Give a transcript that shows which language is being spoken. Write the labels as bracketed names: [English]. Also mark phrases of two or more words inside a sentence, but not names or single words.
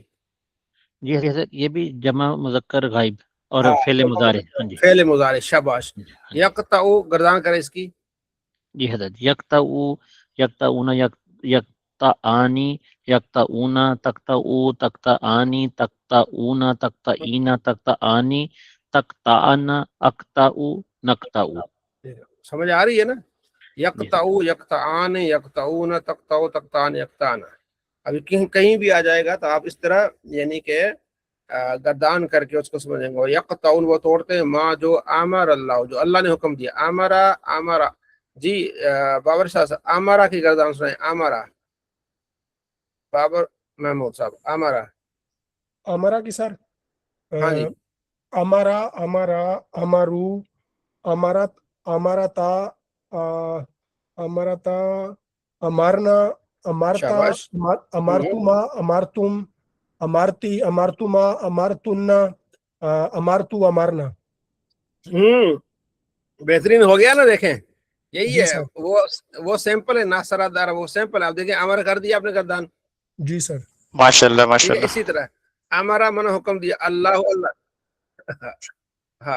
[Urdu] جی حضرت یہ بھی جمع مذکر غائب اور فعل مضارع ہاں جی فعل مضارع شاباش یقطع گردان کرے اس کی جی حضرت [Arabic] یقطعون یقطعانی یقطعون تقطعو تقطعانی تقطعون تقطعین تقطعانی تقطعن اقطعو نقطعو [Urdu] سمجھ آ رہی ہے نا [Arabic] یقطعو یقطعان یقطعون تقطعو تقطعان یقطعن [Urdu] ابھی کہیں بھی آ جائے گا تو آپ اس طرح یعنی کہ گردان کر کے اس کو سمجھیں گے. یقطعون وہ توڑتے ہیں ما جو امر اللہ جو اللہ نے حکم دیا. امرا جی بابر شاہ صاحب امرا کی گردان سنائیں. امرا بابر محمود صاحب امرا. امرا کی سر ہاں جی [Arabic] امرا امرا امرو امرت امرتا امرتا امرنا امرتا [Urdu] شاباش. [Arabic] امرتما امرتم امرتی امرتما امرتن امرتو امرنا. [Urdu] بہترین ہو گیا نا. دیکھیں یہی جی ہے سر. وہ سیمپل ہے ناصرہ دار وہ سیمپل ہے. آپ دیکھیں امر کر دیا آپ نے گردان. جی سر. [Arabic] ماشاء اللہ [Urdu] ٹھیک ماشاء ہے اللہ. اسی طرح ہمارا من حکم دیا اللہ اللہ. ہاں